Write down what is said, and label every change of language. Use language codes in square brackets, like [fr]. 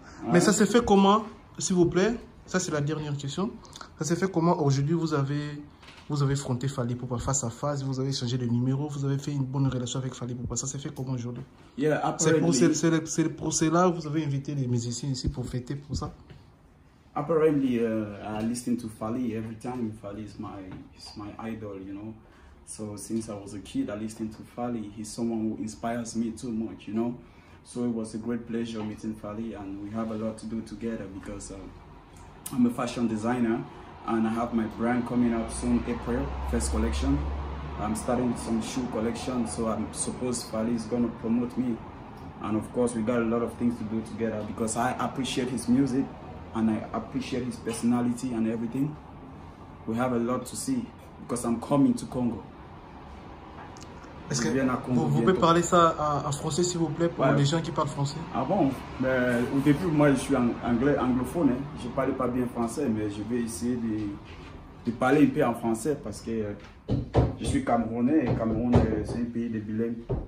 [fr] Mais ça s'est fait comment, s'il vous plaît? Ça c'est la dernière question. Ça s'est fait comment aujourd'hui vous avez fronté Fally Ipupa face à face, vous avez changé de numéro, vous avez fait une bonne relation avec Fally Ipupa. Ça s'est fait comment aujourd'hui? C'est pour cela que vous avez invité les musiciens ici pour fêter pour ça? [en] Apparently, I listen to Fally every time. Fally is my idol, you know. So since I was a kid, I listened to Fally. He's someone who inspires me too much, you know. So it was a great pleasure meeting Fally, and we have a lot to do together because I'm a fashion designer. And I have my brand coming out soon, April, first collection. I'm starting some shoe collection, so I'm supposed Fally is going to promote me. And of course, we got a lot of things to do together because I appreciate his music and I appreciate his personality and everything. We have a lot to see because I'm coming to Congo. [fr] Est-ce que vous pouvez parler ça en français, s'il vous plaît, pour les gens qui parlent français? Ah bon? Au début, moi, je suis anglophone. Hein. Je ne parle pas bien français, mais je vais essayer de parler un peu en français parce que je suis camerounais et Cameroun, c'est un pays de bilingues.